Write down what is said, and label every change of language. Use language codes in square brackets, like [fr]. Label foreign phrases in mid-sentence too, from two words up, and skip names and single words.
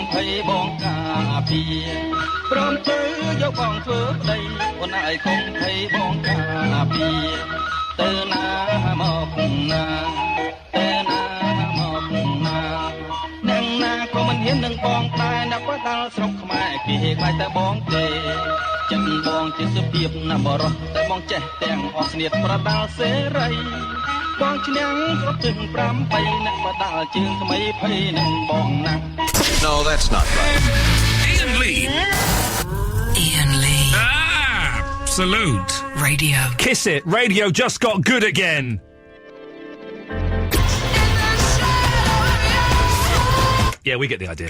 [km] ភ័យបងការពារព្រមទៅយកបងធ្វើប្តីអូនឯងកុំភ័យបងការពារទៅណាមកណាទៅណាមកណាអ្នកណាក៏មិនហ៊ាននឹងបងដែរអ្នកបដាល់ស្រុកខ្មែរគេហេខ្លាចតែបងទេចិត្តបងជាសុភាពណាបរោះតែបងចេះទាំងអស់ស្នៀតប្រដាល់សេរីបងឈ្នះគ្រប់ទាំង8អ្នកបដាល់ជើងថ្មីភ័យនឹងបងណាស់ [en] No, that's not right. Iain Lee. Iain Lee. Absolute. Radio. Kiss it. Radio just got good again. Yeah, we get the idea.